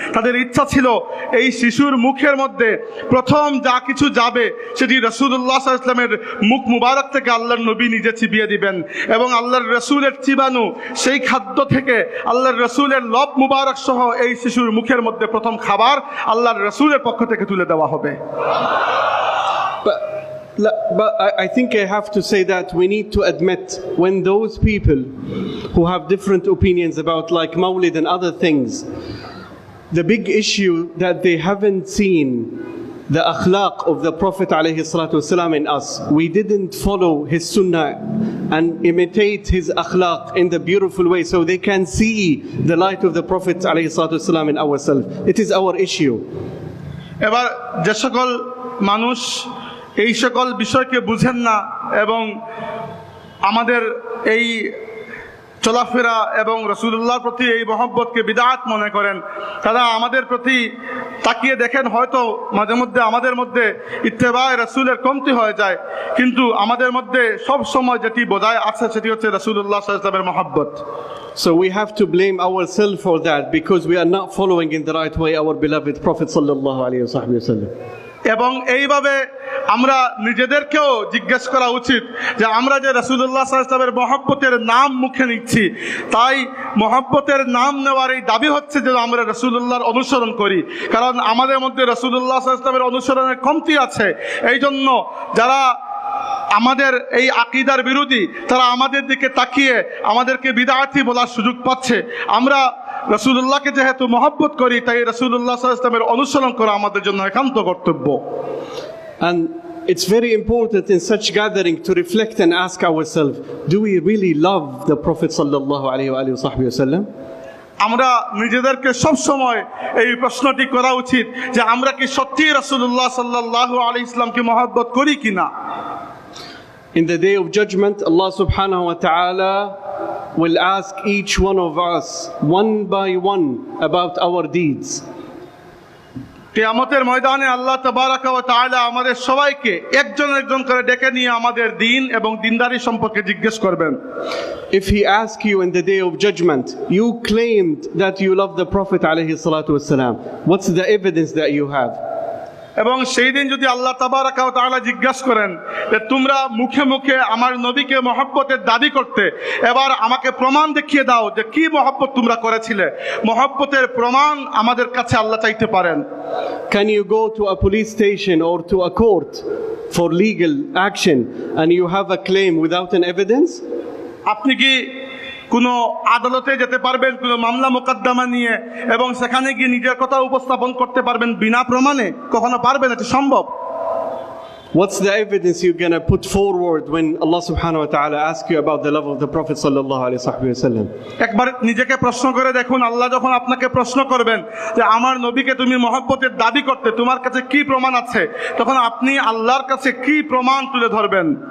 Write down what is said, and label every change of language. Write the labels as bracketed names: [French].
[Bangla] তাদের ইচ্ছা ছিল এই শিশুর মুখের মধ্যে প্রথম যা কিছু যাবে সেটি রাসূলুল্লাহ সাল্লাল্লাহু আলাইহি ওয়াসাল্লামের মুখ মুবারক থেকে আল্লাহর নবী নিজে চিবিয়ে দিবেন, এবং আল্লাহর রাসূলের চিবানো সেই খাদ্য থেকে আল্লাহর রাসূলের লব মুবারক সহ এই শিশুর মুখের মধ্যে প্রথম খাবার আল্লাহর রাসূলের পক্ষ থেকে তুলে দেওয়া হবে। [English] But I think I have to say that we need to admit, when those people who have different opinions about like Mawlid and other things, the big issue that they haven't seen the akhlaq of the Prophet alayhi salatu wasalam in us. We didn't follow his sunnah and imitate his akhlaq in the beautiful way so they can see the light of the Prophet alayhi salatu wasalam in ourselves. It is our issue. [Bangla] এবার যে সকল মানুষ এই সকল বিষয়কে বুঝেন না এবং আমাদের এই চলাফেরা এবং রাসূলুল্লাহর প্রতি এই মহব্বতকে বিদআত মনে করেন, তারা আমাদের প্রতি তাকিয়ে দেখেন হয়তো মাঝে মধ্যে আমাদের মধ্যে ইত্তেবায়ে রাসূলের কমতি হয়ে যায়, কিন্তু আমাদের মধ্যে সব সময় যেটি বজায় আছে সেটি হচ্ছে রাসূলুল্লাহ সাল্লাল্লাহু আলাইহি ওয়াসাল্লামের মহব্বত। [English] So we have to blame ourselves for that, because we are not following in the right way our beloved Prophet sallallahu alaihi wasallam. [Bangla] এবং এইভাবে আমরা নিজেদেরকেও জিজ্ঞেস করা উচিত যে আমরা যে রাসূলুল্লাহ সাল্লাল্লাহু আলাইহি ওয়াসাল্লামের মহব্বতের নাম মুখে নিচ্ছি, তাই মহব্বতের নাম নেওয়ার এই দাবি হচ্ছে যে আমরা রাসূলুল্লাহর অনুসরণ করি, কারণ আমাদের মধ্যে রাসূলুল্লাহ সাল্লাল্লাহু আলাইহি ওয়াসাল্লামের অনুসরণের কমতি আছে। এই জন্য যারা আমাদের এই আকীদার বিরোধী, তারা আমাদের দিকে তাকিয়ে আমাদেরকে বিদআতি বলার সুযোগ পাচ্ছে। আমরা রাসূলুল্লাহকে যেহেতু মহব্বত করি, তাই রাসূলুল্লাহ সাল্লাল্লাহু আলাইহি ওয়াসাল্লামের অনুসরণ করা আমাদের জন্য একান্ত কর্তব্য। [English] And it's very important in such gathering to reflect and ask ourselves, do we really love the Prophet sallallahu alaihi wasallam? [Bangla] আমরা নিজেদেরকে সব সময় এই প্রশ্নটি করা উচিত যে আমরা কি সত্যি রাসূলুল্লাহ সাল্লাল্লাহু আলাইহি ওয়াসাল্লামকে মহব্বত করি কিনা। [English] In the day of judgment, Allah subhanahu wa ta'ala will ask each one of us one by one about our deeds. [Bangla] কিয়ামতের ময়দানে আল্লাহ তাবারাকা ওয়া তাআলা আমাদের সবাইকে একজন একজন করে ডেকে নিয়ে আমাদের দ্বীন এবং দ্বীনদারি সম্পর্কে জিজ্ঞেস করবেন। [English] If he asks you in the day of judgment, you claimed that you love the Prophet alayhi salatu wasalam, what's the evidence that you have? [Bangla] এবং সেই দিন যদি আল্লাহ তাবারাকা ওয়া তাআলা জিজ্ঞাসা করেন যে তোমরা মুখে মুখে আমার নবীকে মহব্বতের দাবি করতে, এবার আমাকে প্রমাণ দেখিয়ে দাও যে কি মহব্বত তোমরা করেছিলে, মহব্বতের প্রমাণ আমাদের কাছে আল্লাহ চাইতে পারেন। [English] Can you go to a police station or to a court for legal action and you have a claim without an evidence? [Bangla] আপনি কি কোনো আদালতে যেতে পারবেন কোনো মামলা মোকদ্দমা নিয়ে এবং সেখানে গিয়ে নিজের কথা উপস্থাপন করতে পারবেন বিনা প্রমাণে? কখনো পারবেন? এটা সম্ভব? [English] What's the evidence you're going to put forward when Allah subhanahu wa ta'ala asks you about the love of the Prophet sallallahu alaihi wasallam? [Bangla] একবার নিজেকে প্রশ্ন করে দেখুন, আল্লাহ যখন আপনাকে প্রশ্ন করবেন যে আমার নবীকে তুমি মহব্বতের দাবি করতে, তোমার কাছে কি প্রমাণ আছে, তখন আপনি আল্লাহর কাছে কি প্রমাণ তুলে ধরবেন?